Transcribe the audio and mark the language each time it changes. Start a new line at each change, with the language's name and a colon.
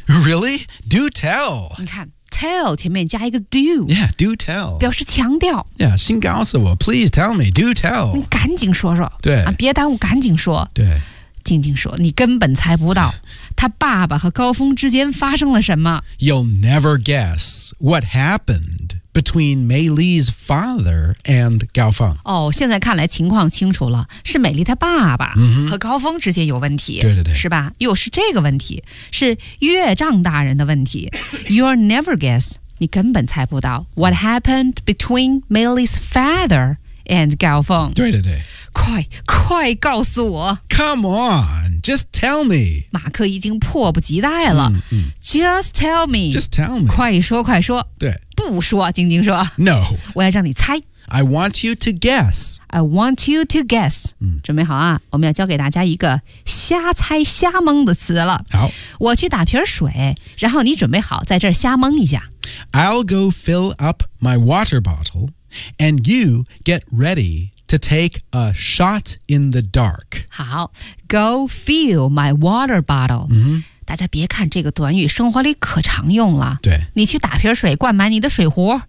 English: Really? Do tell
Chinese: 你看 tell 前面加一个 do
English: Yeah, do tell
Chinese: 表示强调
English: Yeah,
Chinese: 先告诉我
English: Please tell me, do tell
Chinese: 你赶紧说说对、别耽误赶紧说对静静说你根本猜不到他爸爸和高峰之间发生了什么
English: You'll never guess what happened between Mei Li's father and Gao Feng
Chinese: 哦现在看来情况清楚了是美丽他爸爸和高峰之间有问题、 mm-hmm. 对对对是吧又是这个问题是岳丈大人的问题
English: You'll never guess
Chinese: 你根本猜不到
English: What happened between Mei Li's father and Gao Feng
Chinese: 对对对快快告诉我
English: Come on, just tell me
Chinese: 马克已经迫不及待了
English: Just tell me Just tell me
Chinese: 快说快说对不说晶晶说
English: No
Chinese: 我要让你猜
English: I want you to guess I want you to guess、
Chinese: 准备好啊我们要教给大家一个瞎猜瞎蒙的词了好我去打瓶水然后你准备好在这儿瞎蒙一下
English: I'll go fill up my water bottle And you get readyTo take a shot in the dark.
Chinese: 好
English: go fill my water bottle.、 Mm-hmm.
Chinese: 大家别看这个短语生活里可常用了。对。你去打瓶水灌满你的水壶。